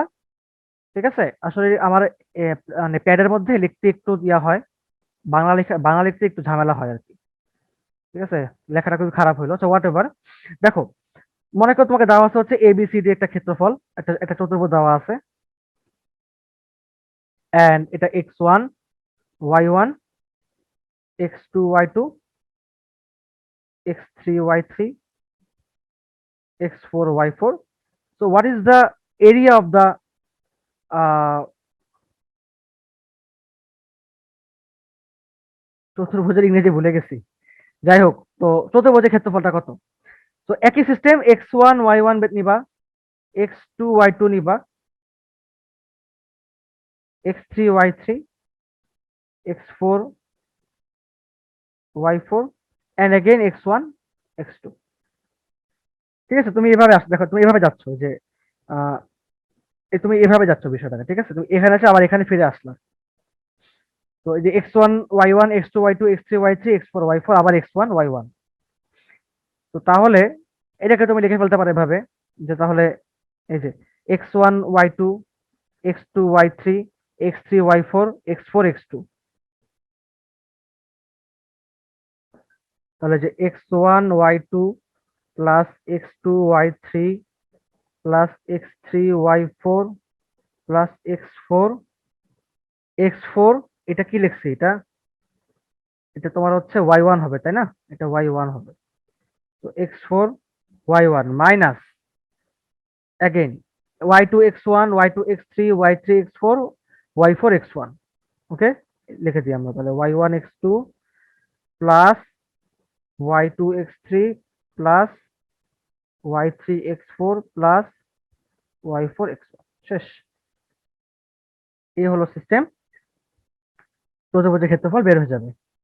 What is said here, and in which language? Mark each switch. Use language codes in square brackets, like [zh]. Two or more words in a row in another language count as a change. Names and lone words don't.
[bn] ঠিক আছে, আসলে আমার মানে প্যাডের মধ্যে লিখতে একটু ইয়া হয়, বাংলা লিখতে একটু ঝামেলা হয় আর কি। ঠিক আছে, লেখাটা খুবই খারাপ হইলো, তো [en] what ever. [bn] দেখো, মনে করো তোমাকে দেওয়া আছে হচ্ছে এবিসিডি একটা ক্ষেত্রফল, একটা একটা চতুর্ভুজ দেওয়া আছে, এন্ড এটা x1 y1 x2 y2 x3 y3 x4 y4. [en] So what is the area of the uh, [bn] চতুর্ভুজের ইংরেজি ভুলে গেছি। যাই হোক, তো চতুর্ভুজের ক্ষেত্রফলটা কত? তো একই সিস্টেম, x1 y1 নিবা, x2 y2 নিবা, x3 y3 x4 y4 [en] and again [bn] x1 x2। ঠিক আছে, তুমি এভাবে দেখো, তুমি এভাবে যাচ্ছ যে আহ তুমি এভাবে যাচ্ছ বিষয়টাকে। ঠিক আছে, তুমি এখানে আছে আবার এখানে ফিরে আসলা। তো এই যে x1 y1 x2 y2 x3 y3 x4 y4 আবার x1 y1। তো তাহলে এটাকে তুমি লিখে ফেলতে পারো এভাবে, যে তাহলে এই যে x1 y2 x2 y3 x3 y4 x4 x2। তাহলে যে x1 y2 প্লাস x2 y3 প্লাস x3 y4 প্লাস x4 এটা কি লিখছি, এটা এটা তোমার হচ্ছে y1 হবে তাই না, এটা y1 হবে। তো x4 y1 [en] minus again [bn] y2 x1 y2 x3 y3 x4 y4 x1। ওকে, লিখে দিই আমরা তাহলে y1 x2 প্লাস y2 x3 প্লাস y3 x4 প্লাস y4 x1। শেষ। এই হলো সিস্টেম, চতুর্ভুজের ক্ষেত্রফল বের হয়ে যাবে।